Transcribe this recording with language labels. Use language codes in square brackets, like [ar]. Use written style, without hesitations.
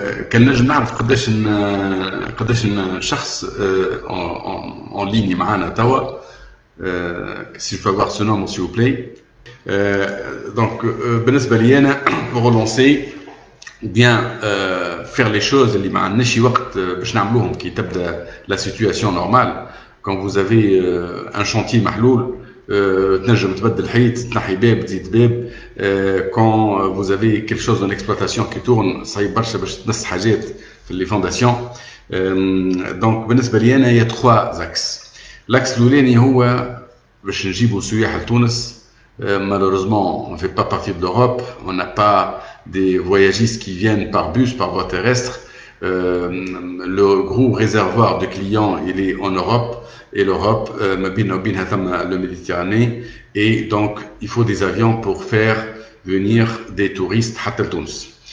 [ar] كان نجم نعرف قداش شخص [fr] en ligne [ar] معنا توا, [fr] si je peux avoir ce nom s'il vous plaît. Donc [ar] بالنسبة لي أنا [fr] pour relancer ou bien faire les choses [ar] اللي ما عندناش وقت باش نعملوهم كي تبدا [fr] la situation normale. Quand vous avez un chantier [ar] محلول, تنجم تبدل حيط, تنحي باب, تزيد باب. [fr] Quand vous avez quelque chose dans l'exploitation qui tourne, [ar] صعيب برشا باش تنس حاجات في [fr] les fondations. Donc [ar] بالنسبة لي أنا [fr] il y a 3 axes. [ar] L'axe الأولاني هو باش نجيبوا سياح لتونس. [fr] Malheureusement, on ne fait pas partie de l'Europe. On n'a pas des voyagistes qui viennent par bus, par voie terrestre. Le gros réservoir de clients, il est en Europe. Et l'Europe, le Méditerranée. Et donc, il faut des avions pour faire venir des touristes à Tunis.